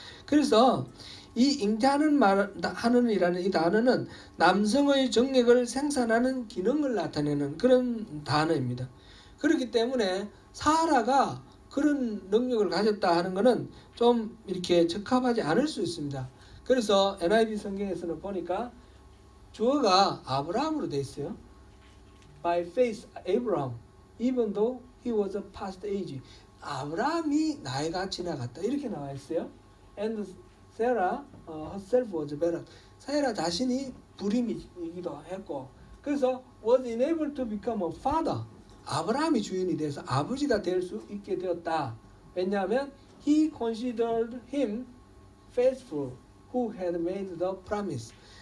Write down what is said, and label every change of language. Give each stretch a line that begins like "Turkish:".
Korean: 그래서 이 잉태하는 이라는 이 단어는 남성의 정액을 생산하는 기능을 나타내는 그런 단어입니다. 그렇기 때문에 사라가 그런 능력을 가졌다 하는 것은 좀 이렇게 적합하지 않을 수 있습니다. 그래서 NIV 성경에서는 보니까 주어가 아브라함으로 되어 있어요.
English: By faith Abraham, even though he was a past age.
Korean: 아브라함이 나이가 지나갔다 이렇게 나와 있어요.
English: And Sarah herself was barren.
Korean: 사라 자신이 불임이기도 했고, 그래서
English: was enabled to become a father.
Korean: 아브라함이 주인이 돼서 아버지가 될 수 있게 되었다. 왜냐하면
English: he considered him faithful who had made the promise.